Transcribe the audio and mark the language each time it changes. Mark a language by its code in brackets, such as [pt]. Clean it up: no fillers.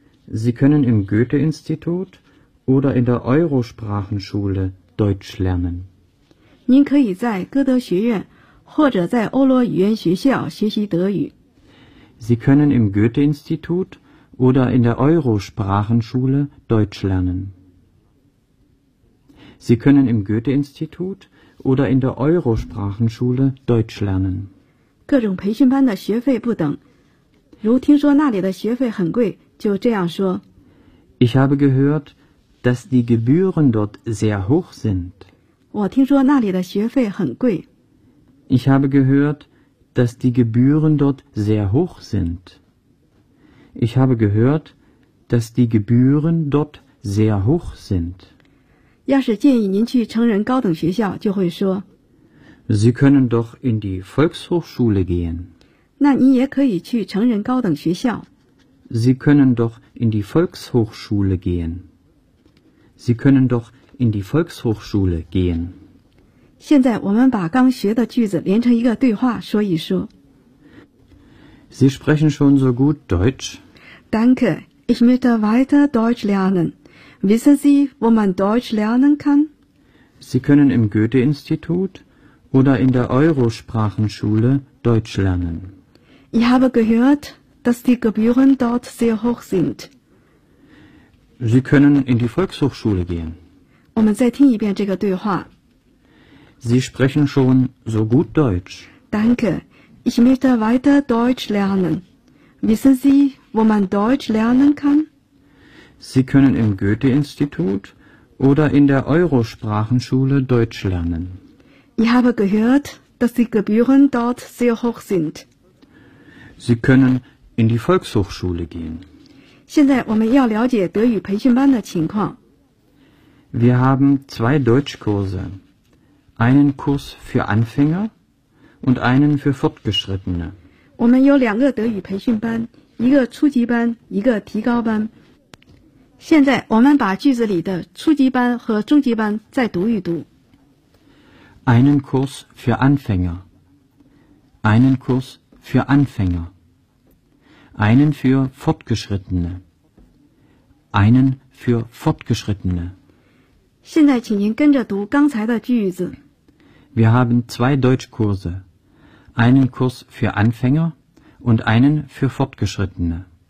[de] Sie können im Goethe-Institut oder in der Eurosprachenschule Deutsch lernen. [zh] 您可以在歌德学院或者在欧罗语言学校学习德语。 [de] Sie können im Goethe-Institut oder in der Eurosprachenschule Deutsch lernen. Sie können im Goethe-Institut oder in der Eurosprachenschule Deutsch lernen. [zh] 各种培训班的学费不等，如听说那里的学费很贵，就这样说。 [de] Ich habe gehört, dass die Gebühren dort sehr hoch sind. [zh] 我听说那里的学费很贵。 [de] Ich habe gehört, dass die Gebühren dort sehr hoch sind. Ich habe gehört, dass die Gebühren dort sehr hoch sind. [zh] 要是建议您去成人高等学校，就会说 [de] Sie können doch in die Volkshochschule gehen. [zh] 那您也可以去成人高等学校。 [de] Sie können doch in die Volkshochschule gehen. Sie können doch in die Volkshochschule gehen. [zh] 现在我们把刚学的句子连成一个对话说一说。 [de] Sie sprechen schon so gut Deutsch. Danke, ich möchte weiter Deutsch lernen. Wissen Sie, wo man Deutsch lernen kann? Sie können im Goethe-Institut oder in der Eurosprachenschule Deutsch lernen. Ich habe gehört, dass die Gebühren dort sehr hoch sind. Sie können in die Volkshochschule gehen. [zh] 我们再听一遍这个对话。 [de] Sie sprechen schon so gut Deutsch. Danke. Ich möchte weiter Deutsch lernen. Wissen Sie, wo man Deutsch lernen kann? Sie können im Goethe-Institut oder in der Eurosprachenschule Deutsch lernen. Ich habe gehört, dass die Gebühren dort sehr hoch sind. Sie können in die Volkshochschule gehen. [zh] 现在我们要了解德语培训班的情况。 [de] Wir haben zwei Deutschkurse. Einen Kurs für Anfänger. Und einen für Fortgeschrittene. [zh] 我们有两个德语培训班，一个初级班，一个提高班。现在我们把句子里的初级班和中级班再读一读。 [de] Einen Kurs für Anfänger. Einen Kurs für Anfänger. Einen für Fortgeschrittene. Einen für Fortgeschrittene. [zh] 现在请您跟着读刚才的句子。 [de] Wir haben zwei Deutschkurse. Einen Kurs für Anfänger und einen für Fortgeschrittene.